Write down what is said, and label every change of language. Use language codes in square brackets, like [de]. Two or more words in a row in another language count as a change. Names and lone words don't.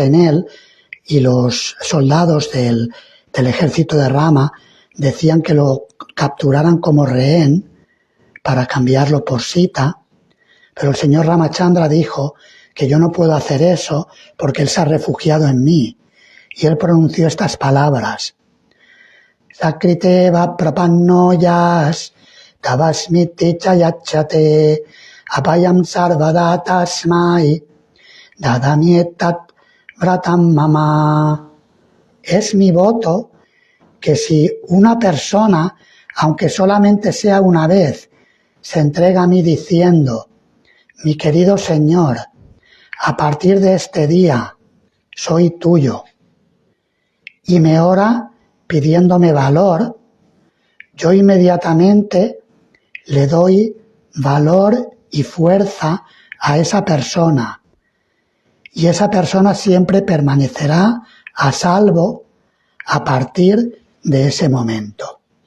[es] en él, y los soldados del ejército de Rama decían que lo capturaran como rehén para cambiarlo por Sita, pero el señor Ramachandra dijo que yo no puedo hacer eso porque él se ha refugiado en mí, y él pronunció estas palabras: [sa] सकृद् एव प्रपन्नो यस् तवास्मीति च याचते अभयं सर्वदा तस्मै ददाम्य् एतद् व्रतं मम. [es] Es mi voto que si una persona, aunque solamente sea una vez, se entrega a mí diciendo: mi querido Señor, a partir de este día soy tuyo, y me ora pidiéndome valor, yo inmediatamente le doy valor y fuerza a esa persona, y esa persona siempre permanecerá a salvo a partir de ese momento.